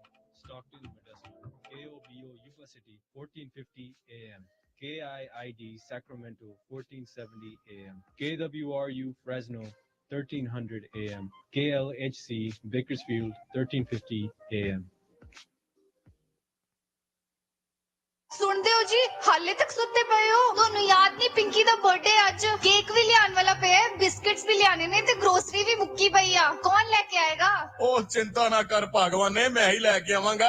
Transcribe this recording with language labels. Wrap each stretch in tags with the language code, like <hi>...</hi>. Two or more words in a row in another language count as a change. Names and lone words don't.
<en>Stockton Modesto, KOBO University 1450 AM KIID Sacramento 1470 AM KWRU Fresno 1300 AM KLHC Bakersfield 1350 AM।</en> <pa>ਸੁਣਦੇ ਹੋ ਜੀ, ਹਾਲੇ ਤੱਕ ਸੁੱਤੇ ਪਏ ਹੋ? ਤੁਹਾਨੂੰ ਯਾਦ ਨਹੀਂ ਪਿੰਕੀ ਦਾ ਬਰਥਡੇ ਅੱਜ? ਕੇਕ ਵੀ ਲਿਆਉਣ ਵਾਲਾ ਪਿਆ, ਬਿਸਕਟਸ ਵੀ ਲਿਆਣੇ ਨੇ ਤੇ ਗਰੋਸਰੀ ਵੀ ਮੁੱਕੀ ਪਈ ਆ। ਕੌਣ ਲੈ ਕੇ ਆਏਗਾ? ਉਹ ਚਿੰਤਾ ਨਾ ਕਰ ਭਗਵਾਨੇ, ਮੈਂ ਹੀ ਲੈ ਕੇ ਆਵਾਂਗਾ।</pa>